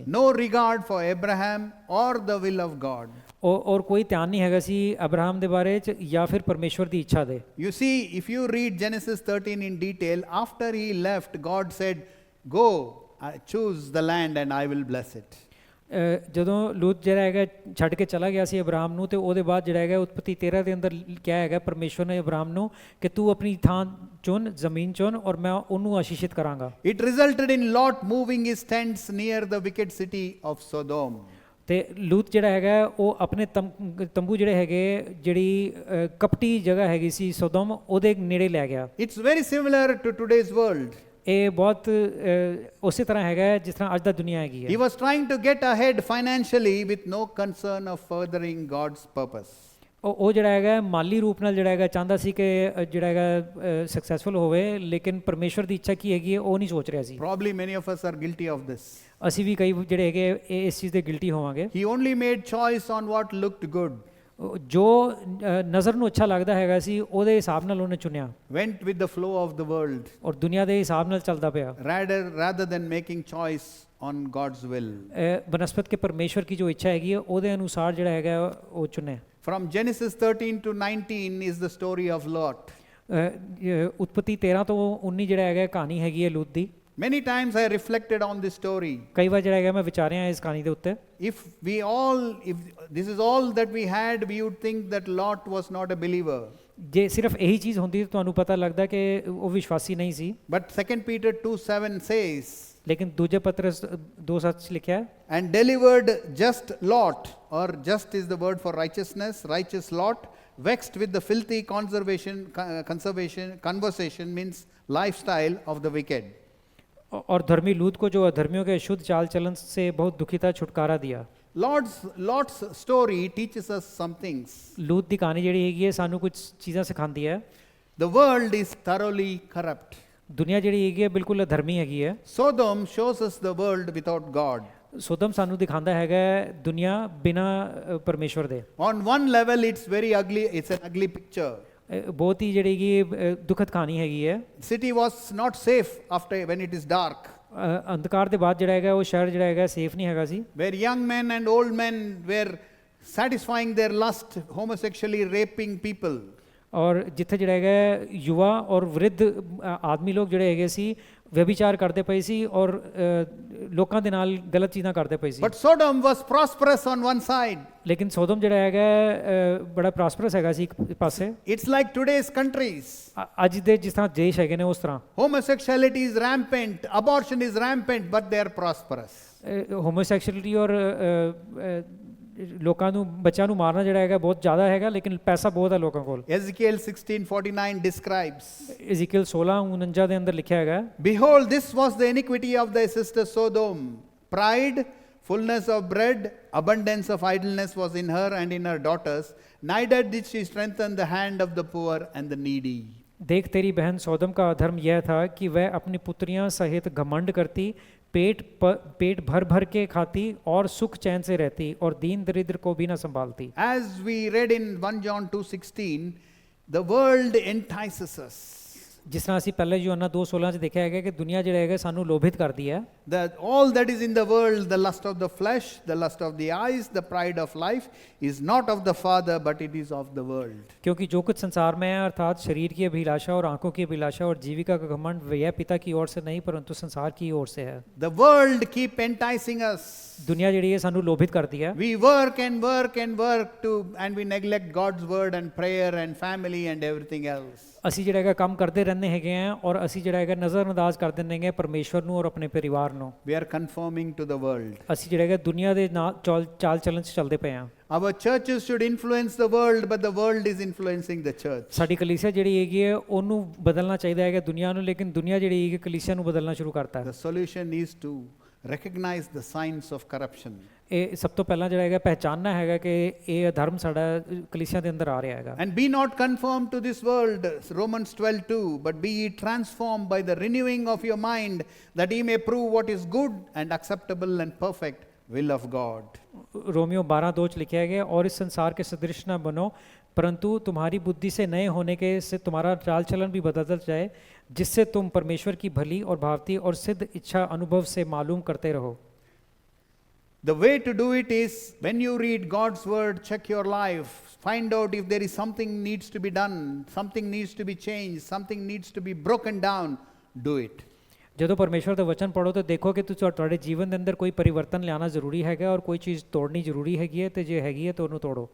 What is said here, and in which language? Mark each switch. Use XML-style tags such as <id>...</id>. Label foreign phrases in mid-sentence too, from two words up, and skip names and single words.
<en>No regard for Abraham or the will of God.</en> <pa>ਔਰ ਕੋਈ ਧਿਆਨ ਨਹੀਂ ਹੈਗਾ ਸੀ ਅਬਰਾਹਮ ਦੇ ਬਾਰੇ ਚ ਜਾਂ ਫਿਰ ਪਰਮੇਸ਼ਵਰ ਦੀ ਇੱਛਾ ਦੇ।</pa> <en>You see, if you read Genesis 13 in detail, after he left, God said, "Go, choose the land and I will bless it."</en> <pa>ਜਦੋਂ ਲੂਤ ਜਿਹੜਾ ਹੈਗਾ ਛੱਡ ਕੇ ਚਲਾ ਗਿਆ ਸੀ ਅਬਰਾਹਮ ਨੂੰ ਤੇ ਉਹਦੇ ਬਾਅਦ ਜਿਹੜਾ ਹੈਗਾ ਉਤਪਤੀ 13 ਦੇ ਅੰਦਰ ਕਿਹਾ ਹੈਗਾ ਪਰਮੇਸ਼ਵਰ ਨੇ ਅਬਰਾਹਮ ਨੂੰ ਕਿ ਤੂੰ ਆਪਣੀ ਥਾਂ ਚੁਣ, ਜ਼ਮੀਨ ਚੁਣ ਔਰ ਮੈਂ ਉਹਨੂੰ ਆਸ਼ੀਸ਼ਿਤ ਕਰਾਂਗਾ।</pa> <en>It resulted in Lot moving his tents near the wicked city of Sodom.</en> <pa>ਤੇ ਲੂਤ ਜਿਹੜਾ ਹੈਗਾ ਉਹ ਆਪਣੇ ਤੰਬੂ ਜਿਹੜੇ ਹੈਗੇ ਜਿਹੜੀ ਕਪਟੀ ਜਗ੍ਹਾ ਹੈਗੀ ਸੀ ਸੋਦੋਮ ਉਹਦੇ ਨੇੜੇ ਲੈ ਗਿਆ।</pa> <en>It's very similar to today's world.</en> <pa>ਇਹ ਬਹੁਤ ਉਸੇ ਤਰ੍ਹਾਂ ਹੈਗਾ ਜਿਸ ਤਰ੍ਹਾਂ ਅੱਜ ਦਾ ਦੁਨੀਆ ਹੈਗੀ ਹੈ।</pa> <en>He was trying to get ahead financially with no concern of furthering God's purpose.</en> <pa>ਉਹ ਜਿਹੜਾ ਹੈਗਾ ਮਾਲੀ ਰੂਪ ਨਾਲ ਜਿਹੜਾ ਹੈਗਾ ਚਾਹੁੰਦਾ ਸੀ ਕਿ ਜਿਹੜਾ ਹੈਗਾ ਸਕਸੈਸਫੁਲ ਹੋਵੇ ਲੇਕਿਨ ਪਰਮੇਸ਼ਵਰ ਦੀ ਇੱਛਾ ਕੀ ਹੈਗੀ ਉਹ ਨਹੀਂ ਸੋਚ ਰਿਹਾ ਸੀ।</pa> <en>Probably many of us are guilty of this.</en> <pa>ਅਸੀਂ ਵੀ ਕਈ ਜਿਹੜੇ ਹੈਗੇ ਇਸ ਚੀਜ਼ ਦੇ ਗਿਲਟੀ ਹੋਵਾਂਗੇ।</pa> <en>He only made choice on what looked good.</en> <pa>ਜੋ ਨਜ਼ਰ ਨੂੰ ਅੱਛਾ ਲੱਗਦਾ ਹੈਗਾ ਸੀ ਉਹਦੇ ਹਿਸਾਬ ਨਾਲ ਉਹਨੇ ਚੁਣਿਆ।</pa> <en>Went with the flow of the world.</en> <pa>ਔਰ ਦੁਨੀਆ ਦੇ ਹਿਸਾਬ ਨਾਲ ਚੱਲਦਾ ਪਿਆ।</pa> <en>Rather than making choice on God's will.</en> <pa>ਬਨਸਪਤ ਕੇ ਪਰਮੇਸ਼ਵਰ ਕੀ ਜੋ ਇੱਛਾ ਹੈਗੀ ਉਹਦੇ ਅਨੁਸਾਰ ਜਿਹੜਾ ਹੈਗਾ ਉਹ ਚੁਣੇ।</pa> <en>From Genesis 13 to 19 is the story of Lot.</en> <pa>ਉਤਪਤੀ 13 ਤੋਂ 19 ਜਿਹੜਾ ਹੈਗਾ ਕਹਾਣੀ ਹੈਗੀ ਹੈ ਲੂਤ ਦੀ।</pa> <en>Many times I reflected on this story.</en> <pa>ਕਈ ਵਾਰ ਜਿਹੜਾ ਹੈਗਾ ਮੈਂ ਵਿਚਾਰਿਆ ਇਸ ਕਹਾਣੀ ਦੇ ਉੱਤੇ।</pa> <en>If this is all that we had, we would think that Lot was not a believer.</en> <pa>ਜੇ ਸਿਰਫ ਇਹੀ ਚੀਜ਼ ਹੁੰਦੀ ਤਾਂ ਤੁਹਾਨੂੰ ਪਤਾ ਲੱਗਦਾ ਕਿ ਉਹ ਵਿਸ਼ਵਾਸੀ ਨਹੀਂ ਸੀ।</pa> <en>But 2 Peter 2:7 says,</en> <pa>ਲੇਕਿਨ ਦੂਜੇ ਪਤਰਸ 2:7 ਲਿਖਿਆ</pa> <en>and delivered just Lot, or just is the word for righteousness, righteous Lot, vexed with the filthy conversation means lifestyle of the wicked.</en> <hi>और धर्मी लूत को जो अधर्मियों के शुद्ध चाल चलन से बहुत दुखी था छुटकारा दिया।</hi> <en>Lot's story teaches us some things.</en> <pa>ਲੂਤ ਦੀ ਕਹਾਣੀ ਜਿਹੜੀ ਹੈਗੀ ਹੈ ਸਾਨੂੰ ਕੁਝ ਚੀਜ਼ਾਂ ਸਿਖਾਉਂਦੀ ਹੈ।</pa> <en>The world is thoroughly corrupt.</en> <pa>ਦੁਨੀਆ ਜਿਹੜੀ ਹੈਗੀ ਹੈ ਬਿਲਕੁਲ ਅਧਰਮੀ ਹੈਗੀ ਹੈ।</pa> <en>Sodom shows us the world without God.</en> <pa>ਸੋਦਮ ਸਾਨੂੰ ਦਿਖਾਉਂਦਾ ਹੈਗਾ ਦੁਨੀਆ ਬਿਨਾ ਪਰਮੇਸ਼ਵਰ ਦੇ।</pa> <en>On one level it's very ugly, it's an ugly picture.</en> <pa>ਬਹੁਤ ਹੀ ਜਿਹੜੀ ਹੈਗੀ ਦੁਖਦ ਕਹਾਣੀ ਹੈਗੀ ਹੈ।</pa> <en>City was not safe after when it is dark.</en> <pa>ਅੰਧਕਾਰ ਦੇ ਬਾਅਦ ਜਿਹੜਾ ਹੈਗਾ ਉਹ ਸ਼ਹਿਰ ਜਿਹੜਾ ਹੈਗਾ ਸੇਫ ਨਹੀਂ ਹੈਗਾ ਸੀ।</pa> <en>Where young men and old men were satisfying their lust, homosexually raping people.</en> <pa>ਔਰ ਜਿੱਥੇ ਜਿਹੜਾ ਹੈਗਾ ਯੁਵਾ ਔਰ ਵਿਰਧ ਆਦਮੀ ਲੋਕ ਜਿਹੜੇ ਹੈਗੇ ਸੀ ਵਿਅਭਿਚਾਰ ਕਰਦੇ ਪਏ ਸੀ ਔਰ ਲੋਕਾਂ ਦੇ ਨਾਲ ਗਲਤ ਚੀਜ਼ਾਂ ਕਰਦੇ ਪਏ ਸੀ।</pa> <en>But Sodom was prosperous on one side.</en> <pa>ਲੇਕਿਨ ਸੋਦਮ ਜਿਹੜਾ ਹੈਗਾ ਬੜਾ ਪ੍ਰੋਸਪਰਸ ਹੈਗਾ ਸੀ ਇੱਕ ਪਾਸੇ।</pa> <en>It's like today's countries.</en> <pa>ਅੱਜ ਦੇ ਜਿਸ ਤਰ੍ਹਾਂ ਦੇਸ਼ ਹੈਗੇ ਨੇ ਉਸ ਤਰ੍ਹਾਂ।</pa> <en>Homosexuality is rampant, abortion is rampant, but they are prosperous.</en> <pa>ਹੋਮੋਸੈਕਸ਼ੁਅਲਿਟੀ ਔਰ ਲੋਕਾਂ ਨੂੰ ਬੱਚਿਆਂ ਨੂੰ ਮਾਰਨਾ ਜਿਹੜਾ ਹੈਗਾ ਬਹੁਤ ਜ਼ਿਆਦਾ ਹੈਗਾ ਲੇਕਿਨ ਪੈਸਾ ਬਹੁਤ ਹੈ ਲੋਕਾਂ ਕੋਲ।</pa> <en>Ezekiel 16:49 describes.</en> <pa>Ezekiel 16:49 ਦੇ ਅੰਦਰ ਲਿਖਿਆ ਹੈਗਾ</pa> <en>Behold, this was the iniquity of thy sister Sodom. Pride, fullness of bread, abundance of idleness was in her and in her daughters. Neither did she strengthen the hand of the poor and the needy.</en> <hi>देख तेरी बहन सोदम का अधर्म यह था कि वह अपनी पुत्रियां सहित घमंड करती, पेट भर भर के खाती और सुख चैन से रहती और दीन दरिद्र को भी न संभालती।</hi> <en>As we read in 1 John 2:16, the world entices us.</en> <pa>ਜਿਸ ਤਰ੍ਹਾਂ ਅਸੀਂ ਪਹਿਲੇ ਯੋਹੰਨਾ 2:16 'ਚ ਦੇਖਿਆ ਹੈਗਾ ਕਿ ਦੁਨੀਆ ਜਿਹੜਾ ਹੈਗਾ ਸਾਨੂੰ ਲੋਭਿਤ ਕਰਦੀ ਹੈ।</pa> <en>That all that is in the world, the lust of the flesh, the lust of the eyes, the pride of life, is not of the Father, but it is of the world.</en> <hi>क्योंकि जो कुछ संसार में है अर्थात शरीर की अभिलाषा और आंखों की अभिलाषा और जीविका का घमंड यह पिता की ओर से नहीं परंतु संसार की ओर से है।</hi> <en>The world keep enticing us.</en> <pa>दुनिया ਜਿਹੜੀ ਹੈ ਸਾਨੂੰ ਲੋਭਿਤ ਕਰਦੀ ਹੈ।</pa> <en>We work and work and work and we neglect God's word and prayer and family and everything else.</en> <pa>ਅਸੀਂ ਜਿਹੜਾ ਹੈਗਾ ਕੰਮ ਕਰਦੇ ਰਹਿੰਦੇ ਹੈਗੇ ਆ ਔਰ ਅਸੀਂ ਜਿਹੜਾ ਹੈਗਾ ਨਜ਼ਰਅੰਦਾਜ਼ ਕਰ ਦਿੰਦੇ ਹੈਗੇ ਪਰਮੇਸ਼ਵਰ ਨੂੰ ਔਰ ਆਪਣੇ ਪਰਿਵਾਰ ਨੂੰ।</pa> <en>We are conforming to the world.</en> <pa>ਅਸੀਂ ਜਿਹੜਾ ਹੈਗਾ ਦੁਨੀਆ ਦੇ ਨਾਲ ਚਾਲ ਚੱਲਣ 'ਚ ਚੱਲਦੇ ਪਏ ਆ।</pa> <en>Our churches should influence the world, but the world is influencing the church.</en> <pa>ਸਾਡੀ ਕਲੀਸਿਆ ਜਿਹੜੀ ਹੈਗੀ ਹੈ ਉਹਨੂੰ ਬਦਲਣਾ ਚਾਹੀਦਾ ਹੈਗਾ ਦੁਨੀਆ ਨੂੰ, ਲੇਕਿਨ ਦੁਨੀਆ ਜਿਹੜੀ ਹੈਗੀ ਕਲੀਸਿਆ ਨੂੰ ਬਦਲਣਾ ਸ਼ੁਰੂ ਕਰਤਾ ਹੈ।</pa> <en>The solution is to recognize the signs of corruption.</en> <pa>ਇਹ ਸਭ ਤੋਂ ਪਹਿਲਾਂ ਜਿਹੜਾ ਹੈਗਾ ਪਹਿਚਾਨਣਾ ਹੈਗਾ ਕਿ ਇਹ ਅਧਰਮ ਸਾਡਾ ਕਲੀਸਿਆ ਦੇ ਅੰਦਰ ਆ ਰਿਹਾ ਹੈਗਾ।</pa> <en>And be not conformed to this world, Romans 12:2, but be ye transformed by the renewing of your mind, that ye may prove what is good and acceptable and perfect will of God.</en> <hi>रोमियो 12:2 च लिखा गया और इस संसार के सदृश न बनो परंतु तुम्हारी बुद्धि से नए होने के से तुम्हारा चाल चलन भी बदलता जाए, जिससे तुम परमेश्वर की भली और भावती और सिद्ध इच्छा अनुभव से मालूम करते रहो।</hi> <en>The way to do it is when you read God's word, check your life, find out if there is something needs to be done, something needs to be changed, something needs to be broken down, do it.</en> <pa>ਜਦੋਂ ਪਰਮੇਸ਼ਵਰ ਦਾ ਵਚਨ ਪੜੋ ਤਾਂ ਦੇਖੋ ਕਿ ਤੁਹਾਡੇ ਜੀਵਨ ਦੇ ਅੰਦਰ ਕੋਈ ਪਰਿਵਰਤਨ ਲਿਆਉਣਾ ਜ਼ਰੂਰੀ ਹੈਗਾ ਔਰ ਕੋਈ ਚੀਜ਼ ਤੋੜਨੀ ਜ਼ਰੂਰੀ ਹੈਗੀ ਹੈ ਤੇ ਜੇ ਹੈਗੀ ਹੈ ਤਾਂ ਉਹਨੂੰ ਤੋੜੋ।</pa>